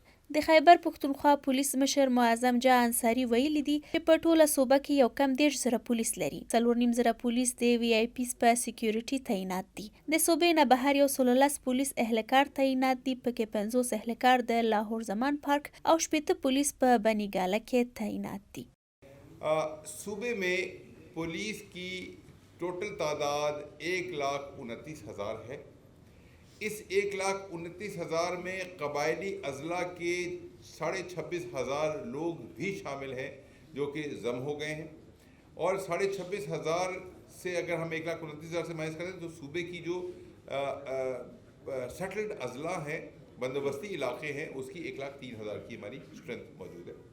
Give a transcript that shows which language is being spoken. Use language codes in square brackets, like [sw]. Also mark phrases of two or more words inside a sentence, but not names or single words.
[ps] د خیبر پښتونخوا پولیس مشر معظم جان انصاري ویلي دي چې په ټوله صوبه کې یو کم 10 زره پولیس لري. 4.5 زره پولیس د وی آی پی په سکیورټي تعینات دي. د صوبې نه بهر یو 16 پولیس اهلکار تعینات دي، پکې 50 اهلکار د لاهور زمان پارک او 80 پولیس په بنیګاله کې تعینات دي. [ur] صوبے میں پولیس کی ٹوٹل تعداد 1,29,000 ہے. اس 1,29,000 میں قبائلی اضلاع کے 26,500 لوگ بھی شامل ہیں جو کہ ضم ہو گئے ہیں، اور 26,500 سے اگر ہم 1,29,000 سے مائنس کریں تو صوبے کی جو سیٹلڈ اضلاع ہیں، بندوبستی علاقے ہیں، اس کی 1,03,000 کی ہماری سٹرینتھ موجود ہے.